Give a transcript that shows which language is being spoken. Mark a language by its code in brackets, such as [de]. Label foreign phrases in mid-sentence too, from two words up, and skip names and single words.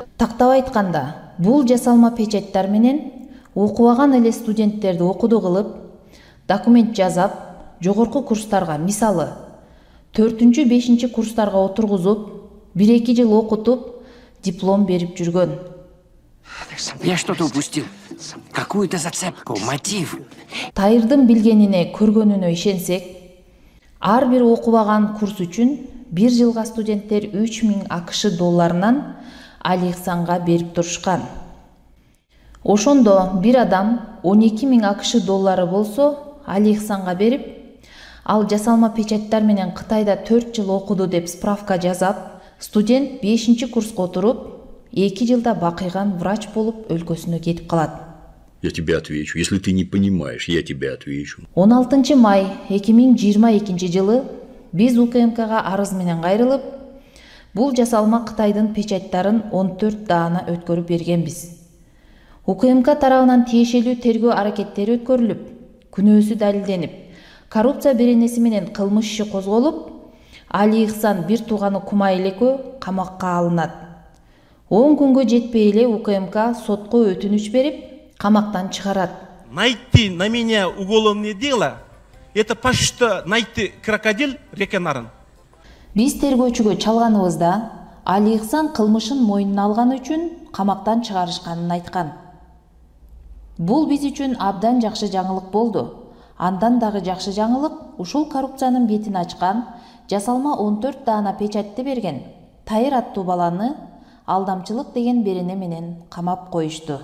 [ky] Тактап айтканда, бул жасалма печаттар менен окубаган эле студенттерди окуду кылып, документ жазап, жогорку курстарга, мисалы 4-5 курстарга отургузуп, 1-2 жыл окутуп, диплом берип жүргөн. [ru] Я что-то упустил. Какую-то зацепку, мотив. [ky] Тайырдын билгенине, көргөнүнө ишенсек, ар бир окубаган курс үчүн 1 жылга студенттер 3000 АКШ долларынан Али Ихсанга берип турушкан. Ошондо бир адам 12000 АКШ доллары болсо Али Ихсанга берип, ал жасалма печаттар менен Кытайда 4 жыл окуду деп справка жазап, студент 5 курска отуруп, 2 жылда бакыйган врач болуп өлкөсүнө кетип калат. [ru] Я тебе отвечу. Если ты не понимаешь, я тебе отвечу. [ky] 16 май 2022 жылы биз УКМКга арыз менен кайрылып, бул жасалма Кытайдын печаттарын 14 даана өткөрүп бергенбиз. УКМК тарабынан тиешелүү тергөө аракеттери өткөрүлүп, күнөөсү далилденип, коррупция беренеси менен кылмыш иши козголуп, Али Ихсан бир тууганы Кумайлекөө камакка алынат. 10 күнгө жетпей эле УКМК сотко өтүнүч берип, камактан чыгарат. [ru] Найти на меня уголовное дело, это почти найти крокодил реке Нарын. [ky] Биз тергөөчүгө чалганыбызда Али Ихсан кылмышын мойнуна алганы үчүн камактан чыгарышканын айткан. Бул биз үчүн абдан жакшы жаңылык болду. Андан дагы жакшы жаңылык ушул коррупциянын бетин ачкан, жасалма 14 даана печатты берген Тайыр аттуу баланы алдамчылык деген берене менен камап коюшту.